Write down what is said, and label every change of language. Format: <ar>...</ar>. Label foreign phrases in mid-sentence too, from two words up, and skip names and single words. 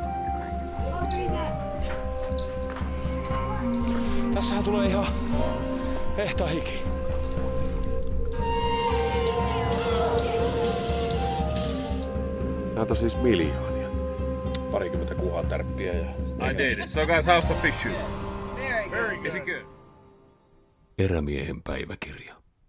<fi>Tässähän tulee ihan hehtaa hiki. Näitä on siis miljoonia. Parikymmentä kuhatärppiä ja...</fi> <en>I did it. So guys, how's the fish shoot? Very good. Is it good?</en> <fi>Erämiehen päiväkirja.</fi>